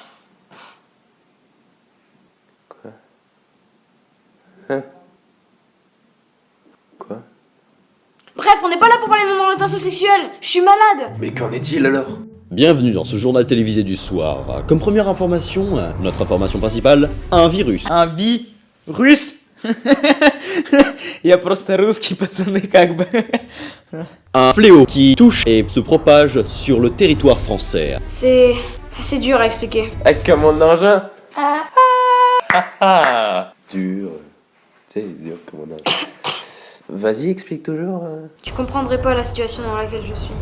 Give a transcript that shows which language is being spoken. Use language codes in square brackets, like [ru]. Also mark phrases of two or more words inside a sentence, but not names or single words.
[fr] Quoi? Bref, on n'est pas là pour parler de mon orientation sexuelle. Je suis malade. Mais qu'en est-il alors? Bienvenue dans ce journal télévisé du soir. Comme première information, notre information principale, un virus. Un virus? [ru] Я просто русский, пацаны, как бы. [fr] Un fléau qui touche et se propage sur le territoire français. C'est dur à expliquer. Avec mon engin. Dur. Tu sais, dur comme mon engin. Vas-y, explique toujours. Tu comprendrais pas la situation dans laquelle je suis.